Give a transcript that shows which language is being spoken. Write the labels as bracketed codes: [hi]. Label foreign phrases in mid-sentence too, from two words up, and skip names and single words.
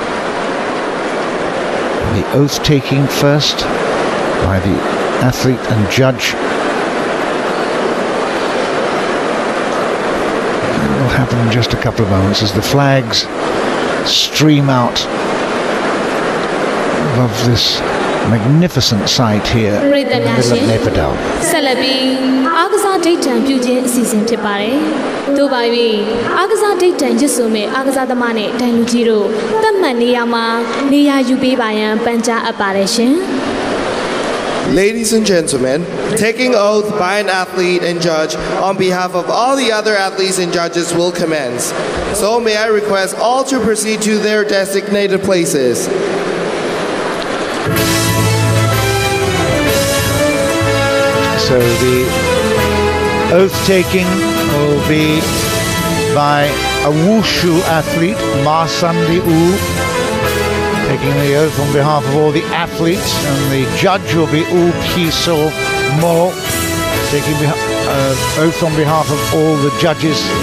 [en] The oath taking first by the athlete and judge. It will happen in just a couple of moments as the flags stream out above this magnificent sight here in the middle of Naypyidaw. [my] ဆက်လက်ပြီးအားကစားဒိတ်တံပြုခြင်းအစီအစဉ်ဖြစ်ပါတယ်။သို့ပါ၍အားကစားဒိတ်တံရစ်ဆိုမဲ့အားကစားသမားနဲ့တိုင်လူကြီးတို့သတ်မှတ်နေရာမှာနေရာယူပေးပါရန်ပန်ကြားအပ်ပါတယ်ရှင်။ [en] Ladies and gentlemen, taking oath by an athlete and judge on behalf of all the other athletes and judges will commence. So may I request all to proceed to their designated places. So the oath taking will be by a wushu athlete, Ma Sandi U, taking the oath on behalf of all the athletes, and the judge will be U Piso Mo, taking oath on behalf of all the judges.